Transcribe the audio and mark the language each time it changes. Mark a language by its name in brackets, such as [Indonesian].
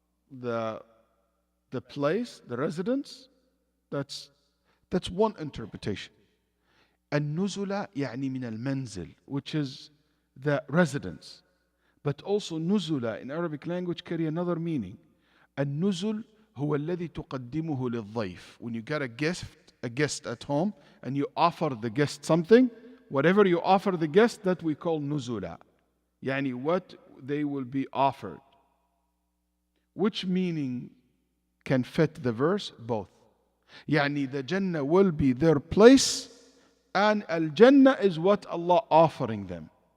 [English] The place, the residence. That's one interpretation. [Arabic] النزلة يعني من المنزل, [English] which is the residence. But also nuzula in Arabic language carry another meaning. [Arabic] النزل هو الذي تقدمه للضيف. [English] When you get a guest at home and you offer the guest something, whatever you offer the guest, that we call nuzula. يعني what they will be offered. Which meaning can fit the verse? Both. يعني the Jannah will be their place, and Al-Jannah is what Allah offering them.